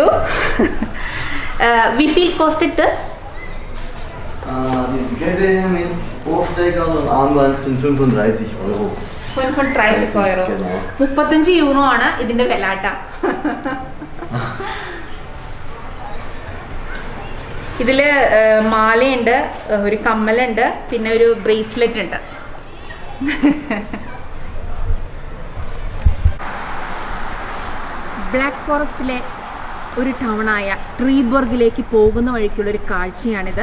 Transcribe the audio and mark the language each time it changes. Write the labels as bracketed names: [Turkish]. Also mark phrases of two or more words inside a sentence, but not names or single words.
[German] Wie viel kostet das? Diese Kette mit Ohrsteckern und Armband sind 35 Euro. 35 Euro. Genau. [Malayalam] 35 യൂറോ ആണ് ഇതിൻ്റെ വിലാട്ട. ഇതിൽ മാലയുണ്ട്, ഒരു കമ്മലുണ്ട്, പിന്നെ ഒരു ബ്രേസ്ലെറ്റ് ഉണ്ട്. ബ്ലാക്ക് ഫോറസ്റ്റിലെ ഒരു ടൗണായ ട്രീബർഗിലേക്ക് പോകുന്ന വഴിക്കുള്ളൊരു കാഴ്ചയാണിത്.